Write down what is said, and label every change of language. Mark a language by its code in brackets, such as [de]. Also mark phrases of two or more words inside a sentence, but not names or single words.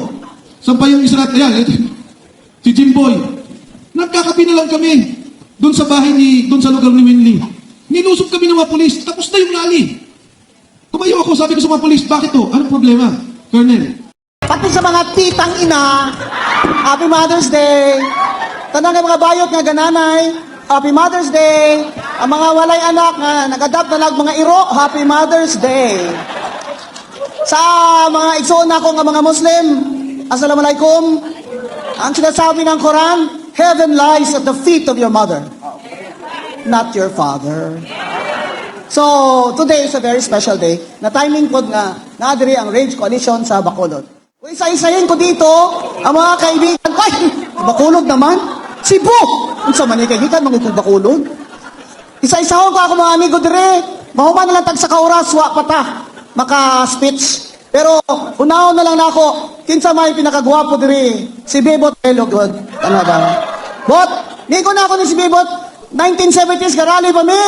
[tl] Saan pa yung Israel? Ayan, si Jimboy. Nagkakapi na lang kami doon sa bahay doon sa lugar ni Winley. Nilusog kami ng mga pulis. Tapos na yung rally. Tumayo ako, sabi ko sa mga pulis, bakit to? Anong problema? Colonel. Pati sa mga titang ina, [en] Happy Mother's Day. [ceb] Tanang ng mga bayot nga gananay, [en] Happy Mother's Day. [ceb] Ang mga walay anak nga nag-adapt na mga iro, [en] Happy Mother's Day. [ceb] Sa mga igsoon na ko nga mga Muslim, Assalamualaikum. [tl] Ang sinasabi ng Quran, [en] heaven lies at the feet of your mother, not your father. So, today is a very special day [ceb] na timing po nga naadiri ang Rage Coalition sa Bacolod. [tl] Kung isa-isahin ko dito ang mga kaibigan ko, ay, Bacolod naman, Cebu! [ceb] Kung sa manikaibigan, mga Bacolod. Isa-isahon ko ako mga amigo dire, mahuman nilang tag sa kauras, wa pata, maka-speech. Pero unaw na lang nako, kinsa may pinakagwapo diri, si Bebot Elogod. [tl] Ano daw? [ceb] Bot, ni ko na ako ni si Bebot, 1970s karali pa mi.